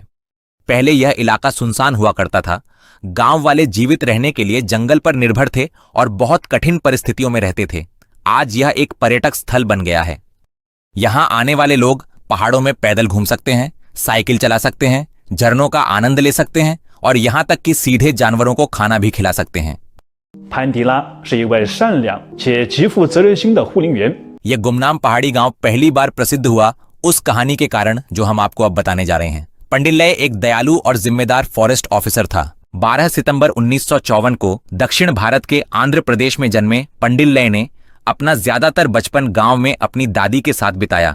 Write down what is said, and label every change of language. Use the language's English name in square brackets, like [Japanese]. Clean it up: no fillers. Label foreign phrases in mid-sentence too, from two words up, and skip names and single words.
[Hindi] पहले यह इलाका सुनसान हुआ करता था। गांव वाले जीवित रहने के लिए जंगल पर निर्भर थे और बहुत कठिन परिस्थितियों में रहते थे। आज यह एक पर्यटक स्थल बन गया है। यहां आने वाले लोग पहाड़ों में पैदल घूम सकते हैं, साइकिल चला सकते हैं, झरनों का आनंद ले सकते हैं और यहां तक कि सीधे जानवरों को खाना भी खिला सकते हैं। [Chinese] 潘迪拉是一位善良且极负责任心的护林员。 [Hindi] यह गुमनाम पहाड़ी गांव पहली बार प्रसिद्ध हुआ उस कहानी के कारण जो हम आपको अब बताने जा रहे हैं। पंडिल्लय एक दयालु और जिम्मेदार [English] forest officer [Hindi] था। 12 सितंबर 1954 को दक्षिण भारत के आंध्र प्रदेश में जन्मे पंडिल्लय ने अपना ज्यादातर बचपन गांव में अपनी दादी के साथ बिताया।